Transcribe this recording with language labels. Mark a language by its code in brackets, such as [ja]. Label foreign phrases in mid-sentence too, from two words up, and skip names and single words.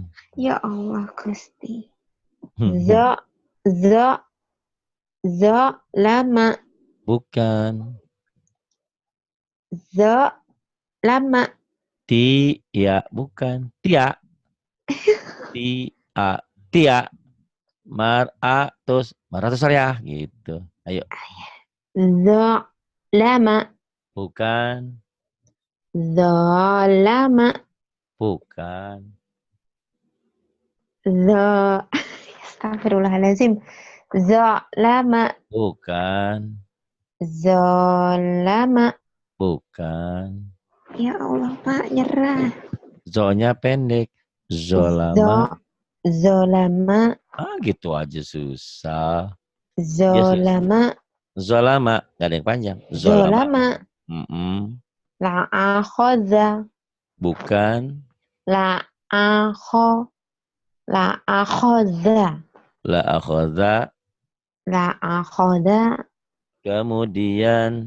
[id] Ya Allah Gusti. Zolama. Bukan. Zolama. Tia. Bukan. Tia. Tia. Tia. Terus saya gitu. Ayo. Zolama. Bukan. Zolama. Bukan. Astagfirullahaladzim. Zolama. Bukan. Zolama. Bukan. Ya Allah Pak, nyerah. Zo-nya pendek. Zolama. Zolama. Gitu aja susah. Zolama. Zolama. Gak ada yang panjang. [ar] ظلموا لا أخذ. [id] Bukan. [ar] لا أخذ. لا أخذ. لا أخذ. [id] Kemudian.